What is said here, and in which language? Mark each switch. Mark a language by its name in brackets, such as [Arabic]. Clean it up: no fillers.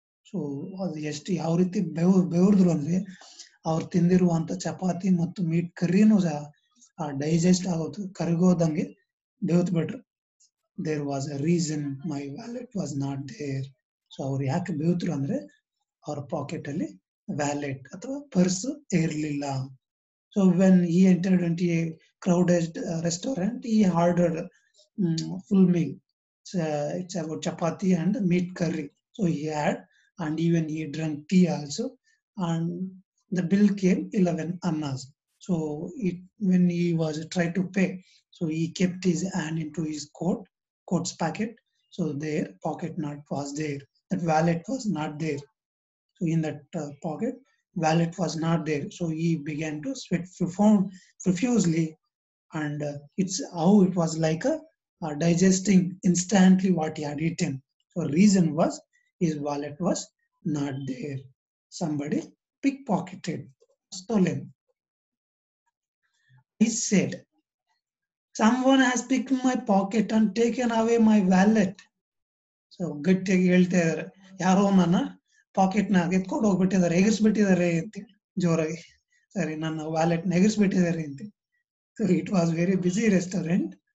[Kannada] So ಅದು ಎಷ್ಟು ಯಾವ ರೀತಿ ಬೆವರ್ದ್ರು ಅಂದ್ರೆ, ಅವ್ರು ತಿಂದಿರುವಂತ ಚಪಾತಿ ಮತ್ತು ಮೀಟ್ ಕರ್ರಿನೂ ಸಹ ಡೈಜೆಸ್ಟ್ ಆಗೋದು ಕರಗೋದಂಗೆ ಬೆವ್ತ್ ಬಿಟ್ರು. [English] There was a reason my wallet was not there. [Kannada] So ಅವ್ರು ಯಾಕೆ ಬೆವ್ತ್ರು ಅಂದ್ರೆ ಅವ್ರ ಪಾಕೆಟ್ ಅಲ್ಲಿ ವ್ಯಾಲೆಟ್ ಅಥವಾ ಪರ್ಸ್ ಇರಲಿಲ್ಲ. [English] So when he entered into a crowded restaurant, he ordered full meal. It's about chapati and meat curry. So he had, and even he drank tea also, and the bill came 11 annas. So when he was trying to pay, so he kept his hand into his coat's pocket. So their pocket not was there. That wallet was not there. So in that pocket, wallet was not there. So he began to sweat profusely, and it's how it was like a digesting instantly what he had eaten. So reason was his wallet was not there. Somebody pickpocketed, stolen. He said, someone has picked my pocket and taken away my wallet. [Kannada] So ಗಟ್ಟಿಯಾಗಿ ಹೇಳ್ತಾ ಇದಾರೆ, ಯಾರೋ ನನ್ನ packet ನ ಎತ್ಕೊಂಡು ಹೋಗ್ಬಿಟ್ಟಿದ್ದಾರೆ, ಎಗರ್ಸ್ಬಿಟ್ಟಿದ್ದಾರೆ ಅಂತೇಳಿ ಜೋರಾಗಿ. ಸರಿ, ನನ್ನ ವ್ಯಾಲೆಟ್ ನ ಎಗರ್ಸ್ಬಿಟ್ಟಿದ್ದಾರೆ ಅಂತ. So [English] It was very busy restaurant.